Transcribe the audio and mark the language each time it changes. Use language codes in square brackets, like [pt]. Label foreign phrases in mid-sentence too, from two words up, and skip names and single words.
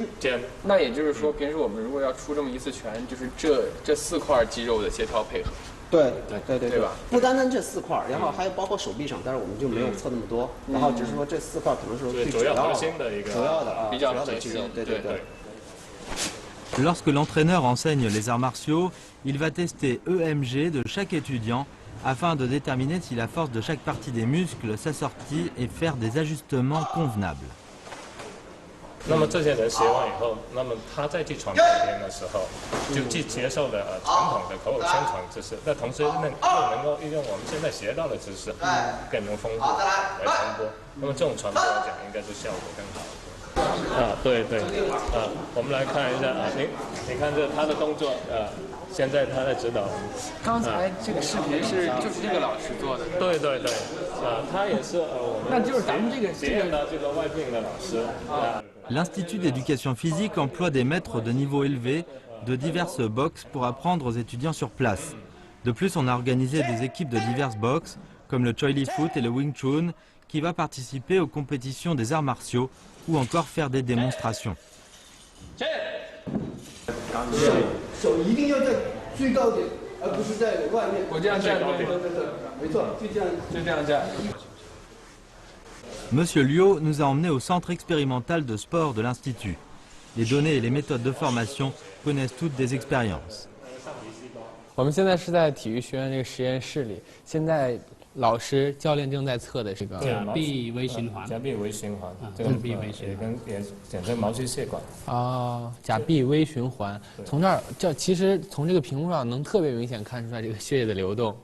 [zh] 那也就是说，平时我们如果要出这么一次拳，就是这4块肌肉的协调配合。对吧？不单单这4块，然后还有包括手臂上，但是我们就没有测那么多。然后只是说这4块可能是最主要的比较肌肉。对。 [fr] Lorsque l'entraîneur enseigne les arts martiaux, il va tester EMG de chaque étudiant afin de déterminer si la force de chaque partie des muscles s'assortit et faire des ajustements convenables. [zh] 那么这些人学完以后，那么他再去传给别人的时候，就既接受了传统的口口相传知识，那同时又能够运用我们现在学到的知识，更能丰富来传播。那么这种传播来讲，应该是效果更好。对，我们来看一下你看这他的动作现在他在指导。刚才这个视频就是这个老师做的。对，他也是我们。那就是咱们这个外聘的老师。 [fr] L'Institut d'éducation physique emploie des maîtres de niveau élevé de diverses boxes pour apprendre aux étudiants sur place. De plus, on a organisé des équipes de diverses boxes, comme le Choi Li Foot et le Wing Chun, qui va participer aux compétitions des arts martiaux ou encore faire des démonstrations. [zh] 手一定要在最高点，而不是在外面。我这样站，对，没错，就这样站。 [fr] Monsieur Liu nous a emmenés au centre expérimental de sport de l'Institut. Les données et les méthodes de formation connaissent toutes des expériences. [zh] 我们现在是在体育学院这个实验室里，现在老师教练正在测的这个假臂微循环，假臂微循环，假臂微循环也简称毛细血管。假臂微循环，从这儿其实从这个屏幕上能特别明显看出来这个血液的流动。